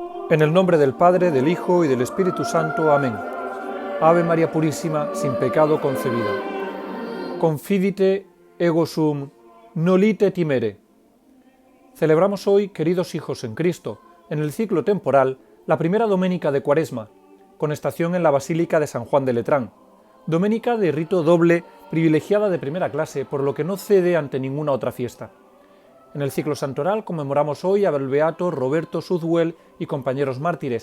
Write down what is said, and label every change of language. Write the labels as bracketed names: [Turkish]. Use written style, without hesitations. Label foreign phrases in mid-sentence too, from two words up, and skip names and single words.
[Spanish] En el nombre del Padre, del Hijo y del Espíritu Santo. Amén. Ave María Purísima, sin pecado concebida. [Latin] Confidite ego sum, nolite timere. [Spanish] Celebramos hoy, queridos hijos en Cristo, en el ciclo temporal, la primera doménica de Cuaresma, con estación en la Basílica de San Juan de Letrán. Doménica de rito doble, privilegiada de primera clase, por lo que no cede ante ninguna otra fiesta. En el ciclo santoral conmemoramos hoy al beato Roberto Sudwell y compañeros mártires.